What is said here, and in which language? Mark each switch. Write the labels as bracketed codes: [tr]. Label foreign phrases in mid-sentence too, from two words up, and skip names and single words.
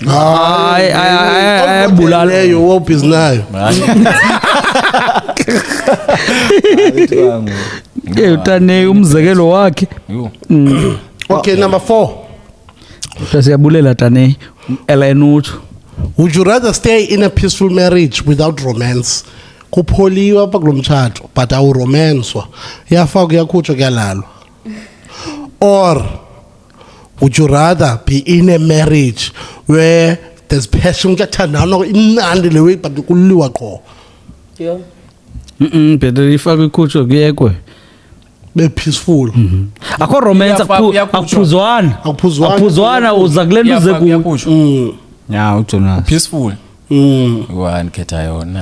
[xh] ayabulala leyo wobhizi nayo utane umzekelo wakhe [en] okay number 4 [xh] siyabulela tane elayinutsho. [en] would you rather stay in a peaceful marriage without romance [xh] kupholiwa apha kulo mtshato [en] but [xh] awuromanswa iyafaka kuyakhutshwa kuyalalwa [en] or would you rather be in a marriage where there's passion [xh] kuyathandana imnandi le [en] way but [xh] kuliwa qho better ifakwe ikhutshwe kuyekwe [en] be peaceful [xh] akho romance Akuphuzwana. akuphuzwana uza kule nto uze ku ya uJonas [en] peaceful one [xh] khetha yona